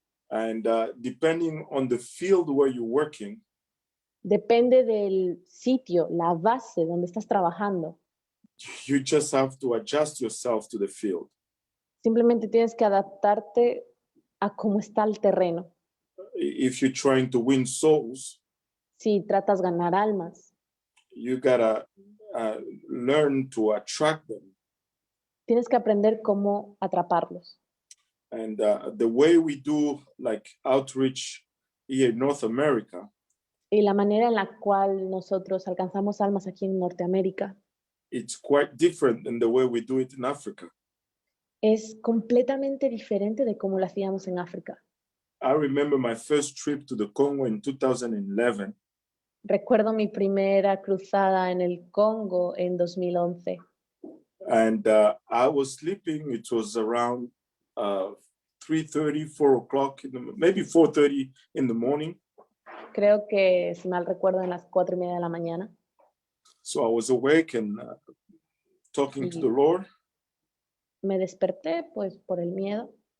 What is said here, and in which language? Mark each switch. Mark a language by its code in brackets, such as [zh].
[en] And depending on the field where you're working, [es] Depende del sitio, la base donde estás trabajando. [en] you just have to adjust yourself to the field. [es] Simplemente tienes que adaptarte a cómo está el terreno. [en] If you're trying to win souls, [es] Si tratas ganar almas, [en] you gotta learn to attract them. [es] tienes que aprender cómo atraparlos. [en] And the way we do like outreach here in North America, [es] Y la manera en la cual nosotros alcanzamos almas aquí en Norteamérica [en] it's quite different than the way we do it in Africa. [es] es completamente diferente de cómo lo hacíamos en África. [en] I remember my first trip to the Congo in 2011. [es] Recuerdo mi primera cruzada en el Congo en 2011. [en] And I was sleeping. It was around 3:30, 4 o'clock, maybe 4:30 in the morning. [es] Creo que, si mal recuerdo, en las 4:30 de la mañana. [en] So I was awake and talking to the Lord. [es] Me desperté, pues, por el miedo.